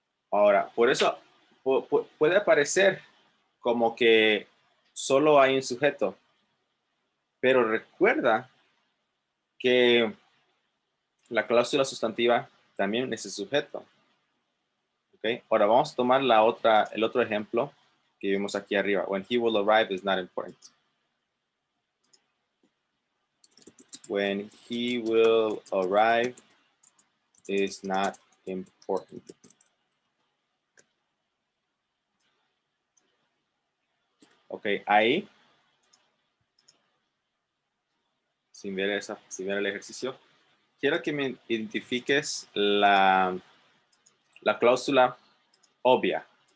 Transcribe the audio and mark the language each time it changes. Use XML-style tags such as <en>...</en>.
<es>Ahora, por eso puede parecer como que solo hay un sujeto, pero recuerda que la cláusula sustantiva también es el sujeto. ¿Ok? Ahora vamos a tomar el otro ejemplo que vimos aquí arriba.</es> <en>When he will arrive is not important. When he will arrive is not important.</en> <es>Ok, ahí, sin ver el ejercicio, quiero que me identifiques la cláusula obvia.</es>